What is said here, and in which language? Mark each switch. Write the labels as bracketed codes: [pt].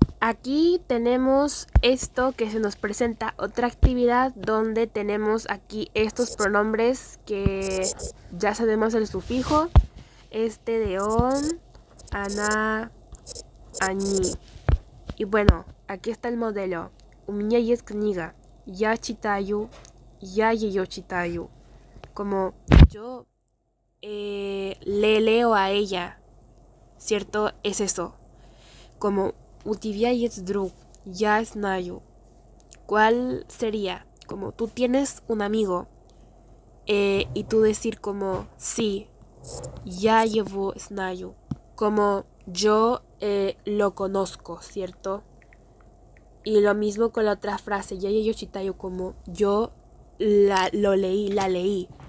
[es] Aquí tenemos esto que se nos presenta, otra actividad donde tenemos aquí estos pronombres que ya sabemos el sufijo, de on, ana, ani. Y bueno, aquí está el modelo. [ru] У меня есть книга. Я читаю, я ее читаю. [es] Como yo le leo a ella, ¿cierto? Es eso. [ru] Como у тебя есть друг, я знаю. [es] ¿Cuál sería? Como tú tienes un amigo, y tú decir como sí, я его знаю. Como yo lo conozco, ¿cierto? Y lo mismo con la otra frase, ya yo chitayo, como yo lo leí, la leí.